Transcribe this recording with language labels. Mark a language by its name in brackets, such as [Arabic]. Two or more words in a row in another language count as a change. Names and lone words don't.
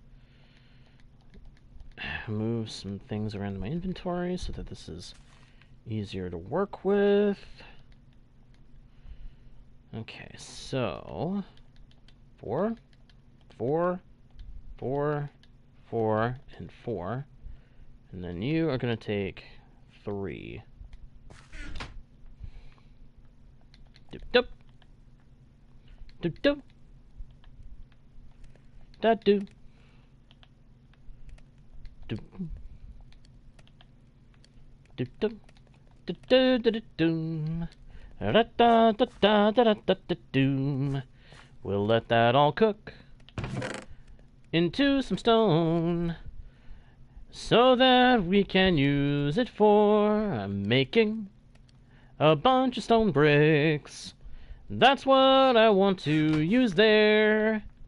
[English] Move some things around in my inventory so that this is easier to work with. Okay, so 4, 4, 4, 4, and 4. And then you are going to take 3. Doop doop. Doop doop. Da doop. Doop. Doop doop. Da da da da doom. Da da da da da da da doom. We'll let that all cook into some stone so that we can use it for making a bunch of stone bricks. That's what I want to use there.